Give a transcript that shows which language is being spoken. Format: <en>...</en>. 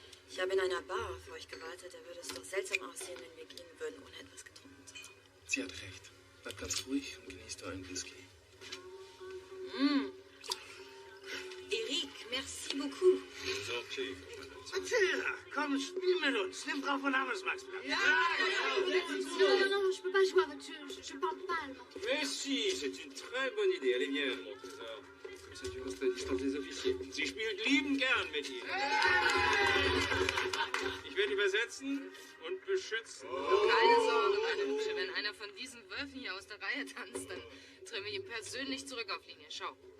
<de>Ich habe in einer Bar auf euch gewartet. Da würde es doch seltsam aussehen, wenn wir gehen würden, ohne etwas getrunken zu haben. Sie hat recht. Bleibt ganz ruhig und genießt euren Whisky.</de> <fr>Eric, merci beaucoup.</fr> <en>Okay.</en> <de>Mathilda, komm, spiel mit uns. Nimm Frau von Hammersmarks Platz.</de> <fr>Non, je peux pas jouer avec je parle pas allemand. Mais si, c'est une très bonne Idée. Allez, viens, mon trésor. Comme ça, tu restes à distance des Offiziers.</fr> <de>Sie spielt lieben gern mit Ihnen. Ich werde übersetzen und beschützen. Keine Sorge, meine Hübsche. Wenn einer von diesen Wölfen hier aus der Reihe tanzt, dann drehen wir ihn persönlich zurück auf Linie. Schau.</de>